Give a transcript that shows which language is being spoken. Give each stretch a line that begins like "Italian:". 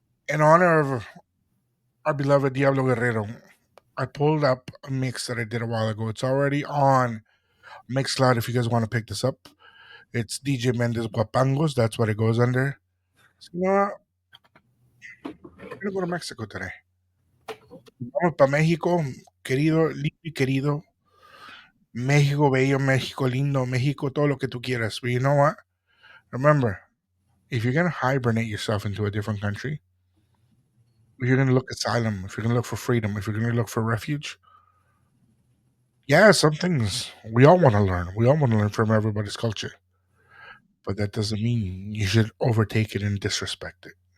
English: In honor of our beloved Diablo Guerrero, I pulled up a mix that I did a while ago. It's already on Mixcloud if you guys want to pick this up. It's DJ Mendes Guapangos. That's what it goes under. So, you know what? I'm going to go to Mexico today.
Spanish: Vamos para México, querido, lindo y querido. México bello, México lindo, México todo lo que tú quieras.
English: But you know what? Remember, if you're going to hibernate yourself into a different country, if you're going to look asylum, if you're going to look for freedom, if you're going to look for refuge, yeah, some things we all want to learn. We all want to learn from everybody's culture. But that doesn't mean you should overtake it and disrespect it.